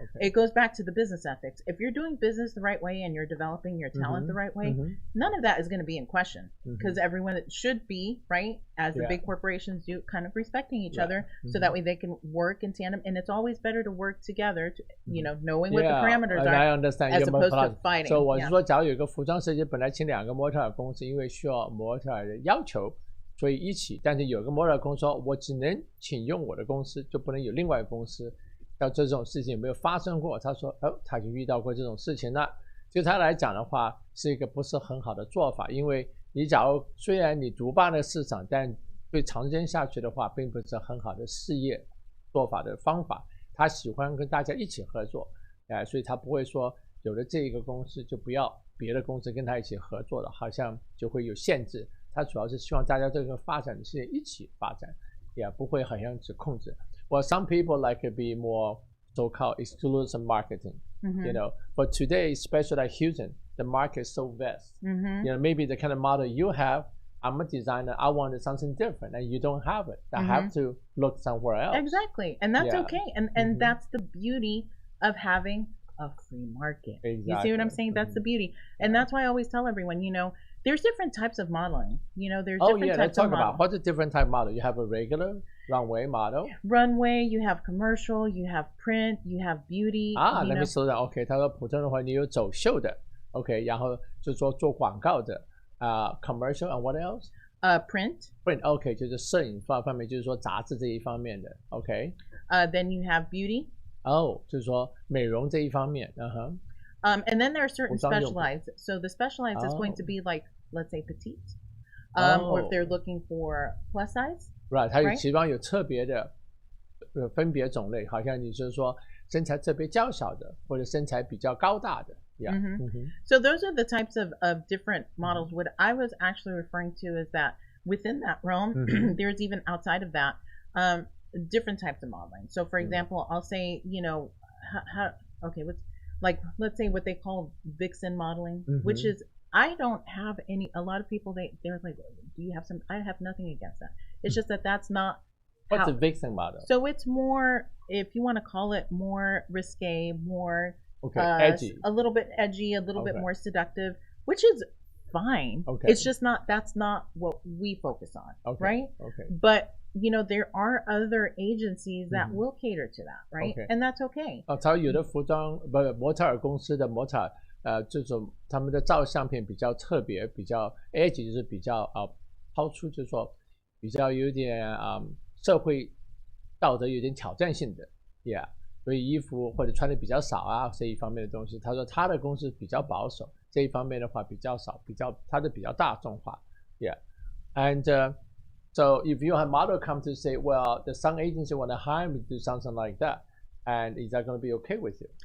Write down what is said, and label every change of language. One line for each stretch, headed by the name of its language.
English: It goes back to the business ethics. If you're doing business the right way and you're developing your talent the right way, none of that is going to be in question, because everyone should be, right, as the big corporations do, kind of respecting each other, so that way they can work in tandem. And it's always better to work together, to, you know, knowing what the parameters are, I understand as opposed to fighting.
Chinese: So 我是说，假如有个服装设计本来请2个模特儿公司，因为需要模特儿的要求，所以一起，但是有个模特儿公司说，我只能请用我的公司，就不能有另外一个公司。要这种事情有没有发生过？他说，他就遇到过这种事情了。对他来讲的话，是一个不是很好的做法，因为你假如虽然你独霸了市场，但对长间下去的话，并不是很好的事业做法的方法。他喜欢跟大家一起合作，所以他不会说有了这一个公司就不要别的公司跟他一起合作了，好像就会有限制。他主要是希望大家这个发展是一起发展，也不会好像只控制。
English: Well, some people like to be more so-called exclusive marketing. You know, but today, especially like Houston, the market is so vast. You know, maybe the kind of model you have, I'm a designer, I wanted something different, and you don't have it. I have to look somewhere else. Exactly, and that's okay. And that's the beauty of having a free market. Exactly. You see what I'm saying? That's the beauty. And that's why I always tell everyone, you know, there's different types of modeling. You know, there's different types let's talk of about what's a different type of model. You have a regular runway model. Runway, you have commercial, you have print, you have beauty. Let me slow down.
Chinese: OK, 他说普通的话，你有走秀的 ，OK， 然后就说做广告的
English: commercial and what else? Print,
Chinese: OK， 就是摄影方面，就是说杂志这一方面的 ，OK。
English: Then you have beauty.
Chinese: 就是说美容这一方面
English: And then there are certain specialized. So the specialized is going to be like, let's say, petite, or if they're looking for plus size.
Chinese: Right， 它有其中有特别的分别种类，好像你就是说身材特别娇小的，或者身材比较高大的。
English: So those are the types of different models. What I was actually referring to is that within that realm, there's even outside of that different types of modeling. So for example, I'll say, you know, let's say what they call Vixen Modeling, which is, I don't have any, a lot of people, they're like, do you have some, I have nothing against that. It's just that that's not. What's a Vixen model? So it's more, if you want to call it more risque, more edgy. A little bit edgy, a little bit more seductive, which is fine. It's just not, that's not what we focus on, right? But you know, there are other agencies that will cater to that, right? And that's okay.
Chinese: 他有的服装模特儿公司的模特儿这种他们的照相片比较特别，比较 edgy， 就是比较抛出，就是说比较有点社会道德有点挑战性的 ，yeah， 所以衣服或者穿的比较少这一方面的东西，他说他的公司比较保守，这一方面的话比较少，他的比较大众化 ，yeah，
English: and so if you have a model come to say, well, the some agency want to hire me to do something like that, and is that going to be okay with you?